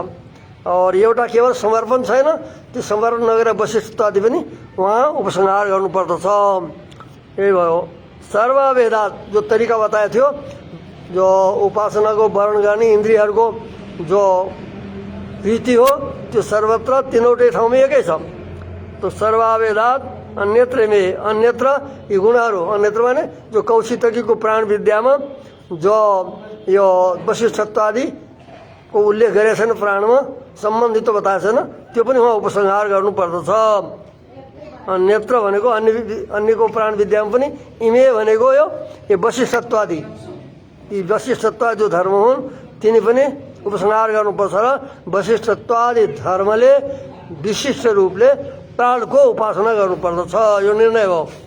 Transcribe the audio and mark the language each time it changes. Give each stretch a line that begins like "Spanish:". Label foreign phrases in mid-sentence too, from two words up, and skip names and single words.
Nepali: और एउटा केवल समर्पण छैन, त्यो समर्पण नगरेर वशिष्ठत्व आदि पनि उहाँ उपसंहार गर्नुपर्दछ। यही भयो सर्ववेदात जो तरिका बताएको थियो, जो उपासनाको वर्णन गर्ने इन्द्रियहरूको जो रीति हो त्यो सर्वत्र तीनवटै ठाउँमा एकै छ। तो सर्ववेदात अन्यत्र में अन्यत्र यी गुणहरू अन्यत्र माने जो कौशितकीको प्राण विद्यामा जो यो वशिष्ठत्व आदिको उल्लेख गरेको छैन प्राणमा सम्बन्धित बताएको छैन त्यो पनि उहाँ उपसंहार गर्नुपर्दछ। अन्यत्र भनेको अन्यको प्राण विद्यामा पनि इमे भनेको यो वशिष्ठत्व आदि यी वशिष्ठत्व जो धर्म हुन् तिनी पनि उपसंहार गर्नुपर्छ र वशिष्ठत्वादि धर्मले विशिष्ट रूपले प्राणको उपासना गर्नुपर्दछ यो निर्णय हो।